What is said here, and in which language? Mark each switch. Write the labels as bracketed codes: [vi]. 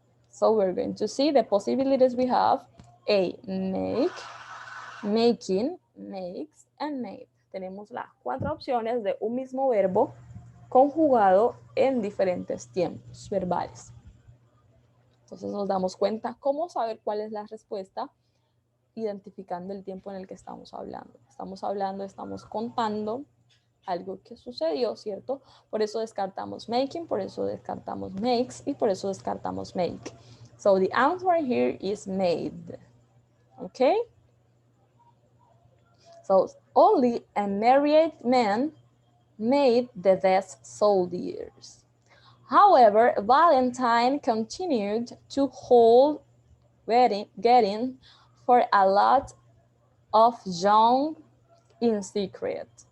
[en] So we're going to see the possibilities we have. A, make, making, makes, and made. [es] Tenemos las 4 opciones de un mismo verbo conjugado en diferentes tiempos verbales. Entonces nos damos cuenta cómo saber cuál es la respuesta, identificando el tiempo en el que estamos hablando. Estamos contando algo que sucedió, ¿cierto? Por eso descartamos making, por eso descartamos makes y por eso descartamos make. [en] So the answer here is made. Okay? So only a married man made the best soldiers. However, Valentine continued to hold wedding for a lot of young in secret.